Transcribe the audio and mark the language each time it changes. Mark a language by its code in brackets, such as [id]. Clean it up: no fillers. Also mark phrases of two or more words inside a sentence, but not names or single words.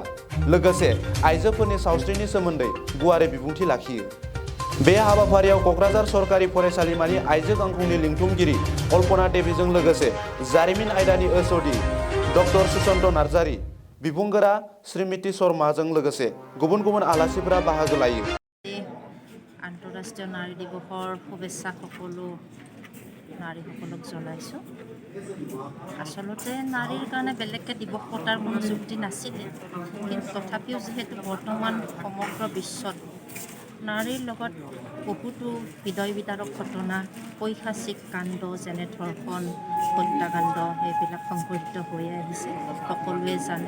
[brx] लोगोसे आइजोफोरनि सावस्रिनि सोमोन्दै गुवारै बिबुंथि लाखियो। बे हाबाफारियाव क'क्राझार सरकारि फरायसालिमानि आइजो गांखंनि लिंथुमगिरि अल्पना देवीजों लोगोसे जारिमिन आयदानि एच.अ.डि डक्टर सुसन्त नार्जारी, बिबुंगोरा श्रीमती शर्माजों लोगोसे गुबुन गुबुन आलासिफोरा बाहागो लायो। [as] আন্তঃৰাষ্ট্ৰীয় নাৰী দিৱসৰ শুভেচ্ছা সকলো নাৰীসকলক জনাইছোঁ। আচলতে নাৰীৰ কাৰণে বেলেগকৈ দিৱস পতাৰ কোনো যুক্তি নাছিলে, কিন্তু তথাপিও যিহেতু বৰ্তমান সমগ্ৰ বিশ্বত নাৰীৰ লগত বহুতো হৃদয় বিদাৰক ঘটনা, পৈশাচিক কাণ্ড যেনে ধৰ্ষণ, হত্যাকাণ্ড সেইবিলাক সংঘটিত হৈ আহিছে, সকলোৱে জানে।